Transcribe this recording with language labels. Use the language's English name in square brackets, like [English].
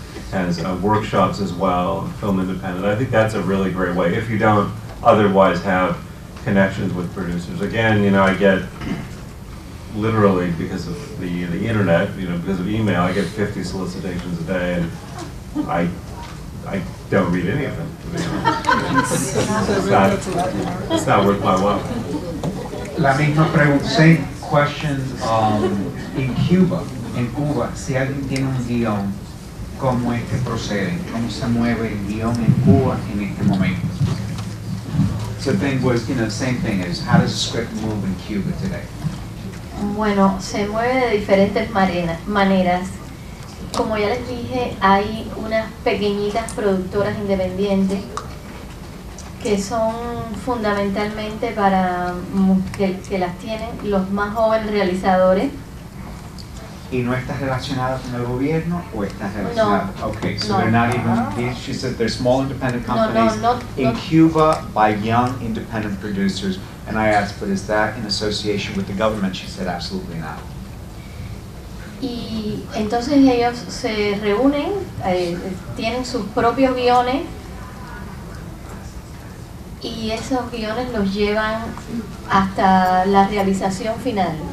[English] has workshops as well, Film Independent. I think that's a really great way, if you don't otherwise have connections with producers. Again, you know, I get literally, because of the internet, you know, because of email, I get 50 solicitations a day, and I don't read any of them. To be honest. It's not worth my while. [Spanish] La misma pregunta, [English] same question, [Spanish] en Cuba, si alguien tiene un guión, ¿cómo es que proceden? ¿Cómo se mueve el guión en Cuba en este momento? [English] So the thing was, you know, the same thing is, how does a script move in Cuba today? [Spanish] Bueno, se mueve de diferentes maneras. Como ya les dije, hay unas pequeñitas productoras independientes que son fundamentalmente para que las tienen los más jóvenes realizadores. ¿Y no está relacionada con el gobierno o está relacionada? No. [English] Okay, so [Spanish] No. [English] they're not even, she said they're small independent companies in [Spanish] no. [English] Cuba by young independent producers. And I asked, but is that in association with the government? She said, absolutely not. [Spanish] Y entonces ellos se reúnen, tienen sus propios guiones y esos guiones los llevan hasta la realización final.